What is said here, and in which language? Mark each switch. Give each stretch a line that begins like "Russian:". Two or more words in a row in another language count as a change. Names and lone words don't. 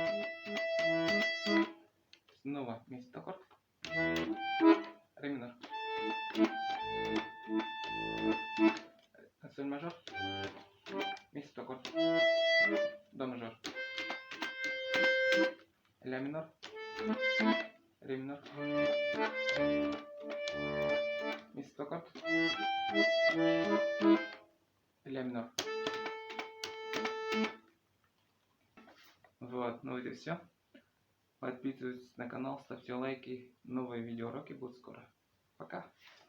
Russian: Снова ми септаккорд, ре минор, соль мажор, ми септаккорд, до мажор. Ля минор, ре минор, ми септаккорд, ля минор. Вот, ну и все. Подписывайтесь на канал, ставьте лайки. Новые видеоуроки будут скоро. Пока.